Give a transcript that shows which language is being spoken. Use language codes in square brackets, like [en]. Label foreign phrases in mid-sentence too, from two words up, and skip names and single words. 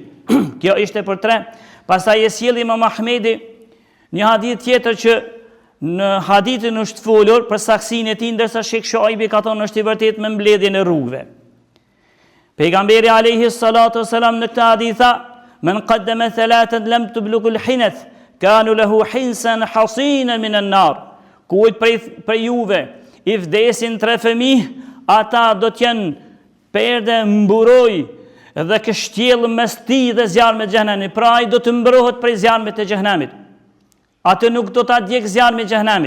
[sq] Kjo ishte për 3. Pastaj e sjell Imam Ahmedi një hadith tjetër që në hadithin është folur për saksinë e tij, ndërsa Sheikh Shuaibi ka thonë është i vërtetë me mbledhjen e rrugëve. [ar] Pejgamberi عليه الصلاة والسلام [sq] në këtë hadith tha, [ar] "من قدم 3 لم تبلغوا الحنث كانوا له حصنا حصينا من النار." [sq] Kujt prej juve i vdesin 3 fëmijë, ata do të jenë perde mburoj dhe kështjell mes tij dhe zjarmit të xhehenamit. Pra ai do të mbrohet prej zjarmit të xhehenamit. Atë nuk do ta djeg zjarmi i xhehenamit.